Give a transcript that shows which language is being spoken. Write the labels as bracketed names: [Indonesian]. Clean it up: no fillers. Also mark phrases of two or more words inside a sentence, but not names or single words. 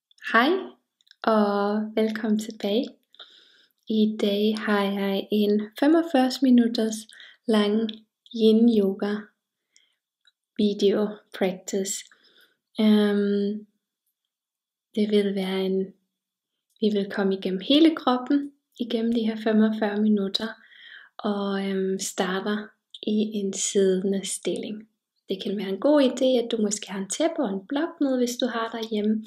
[Danish] Hej og velkommen tilbage. I dag har jeg en 45 minutters lang [English] yin yoga video practice. [Danish] Det vil være vi vil komme igennem hele kroppen igennem de her 45 minutter og starter i en siddende stilling. Det kan være en god idé, at du måske har en tæppe og en blok med, hvis du har derhjemme.